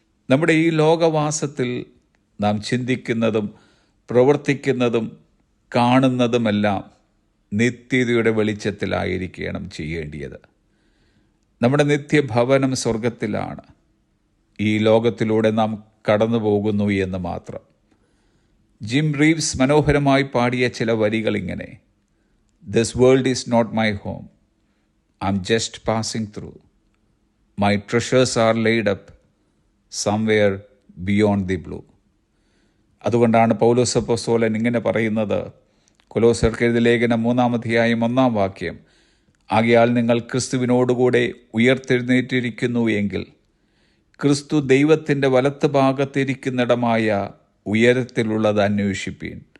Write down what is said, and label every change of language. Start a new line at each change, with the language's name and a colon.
Malayalam: നമ്മുടെ ഈ ലോകവാസത്തിൽ നാം ചിന്തിക്കുന്നതും പ്രവർത്തിക്കുന്നതും കാണുന്നതുമെല്ലാം നിത്യതയുടെ വെളിച്ചത്തിലായിരിക്കണം ചെയ്യേണ്ടിയത്. നമ്മുടെ നിത്യഭവനം സ്വർഗത്തിലാണ്. ഈ ലോകത്തിലൂടെ നാം കടന്നു പോകുന്നു എന്ന് മാത്രം. ജിം റീവ്സ് മനോഹരമായി പാടിയ ചില വരികൾ ഇങ്ങനെ:
English: "This world is not my home. I'm just passing through. My treasures are laid up somewhere beyond the blue."
Malayalam: അതുകൊണ്ടാണ് പൗലോസ് അപ്പോസ്തലൻ ഇങ്ങനെ പറയുന്നത്, കൊലോസ്യർക്ക് എഴുതിയ ലേഖനം 3-ാം അധ്യായം 1-ാം വാക്യം: "ആകയാൽ നിങ്ങൾ ക്രിസ്തുവിനോടുകൂടെ ഉയർത്തെഴുന്നേറ്റിരിക്കുന്നു എങ്കിൽ ക്രിസ്തു ദൈവത്തിൻ്റെ വലത്ത് ഭാഗത്തിരിക്കുന്നിടമായ ഉയരത്തിലുള്ളത് അന്വേഷിപ്പീൻ.